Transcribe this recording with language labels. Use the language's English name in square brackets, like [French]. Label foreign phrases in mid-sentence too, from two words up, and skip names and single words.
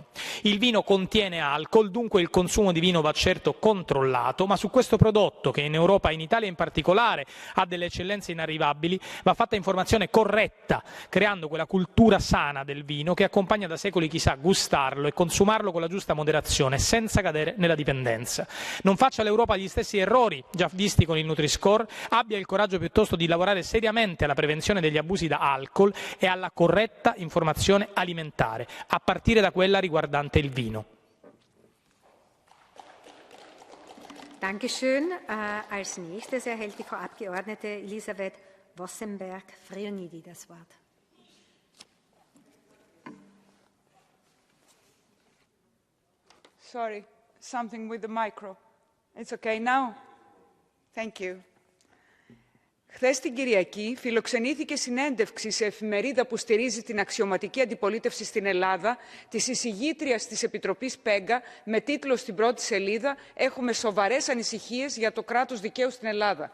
[Italian] Il vino contiene alcol, dunque il consumo di vino va certo controllato, ma su questo prodotto, che in Europa e in Italia in particolare ha delle eccellenze inarrivabili, va fatta informazione corretta, creando quella cultura sana del vino che accompagna da secoli chi sa gustarlo e consumarlo con la giusta moderazione, senza cadere nella dipendenza. Non faccia l'Europa gli stessi errori già visti con il Nutri-Score, abbia il coraggio piuttosto di lavorare seriamente alla prevenzione degli abusi da alcol e alla corretta informazione alimentare, a partire da quella riguardante il vino. [German] Dankeschön. Als nächstes erhält die Frau Abgeordnete Elisabeth Vossenberg-Frionidi das Wort. [English] Sorry, something with the micro. It's okay now? Thank you. [Greek] Χθες την Κυριακή φιλοξενήθηκε συνέντευξη σε εφημερίδα που στηρίζει την αξιωματική αντιπολίτευση στην Ελλάδα της εισηγήτριας της Επιτροπής ΠΕΓΚΑ με τίτλο στην πρώτη σελίδα «Έχουμε σοβαρές ανησυχίες για το κράτος δικαίου στην Ελλάδα».